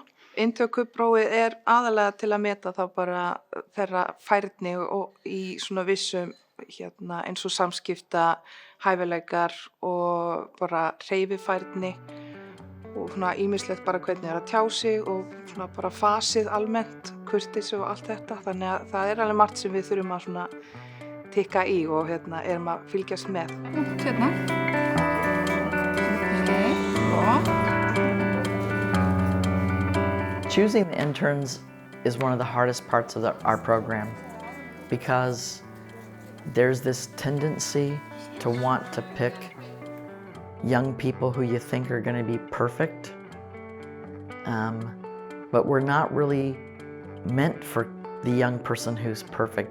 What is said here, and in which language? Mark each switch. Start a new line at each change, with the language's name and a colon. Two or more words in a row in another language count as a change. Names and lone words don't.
Icelandic: Inntökuprófið aðalega til að meta þá bara þeirra færni og í svona vissum eins og samskipta, hæfileikar og bara hreyfifærni og svona ýmislegt bara hvernig að tjá sig og svona bara fasið almennt, kurteisi og allt þetta. Þannig að það alveg margt sem við þurfum að svona tikka í og erum að fylgjast með.
English: Choosing the interns is one of the hardest parts of our program because there's this tendency to want to pick young people who you think are going to be perfect, but we're not really meant for the young person who's perfect.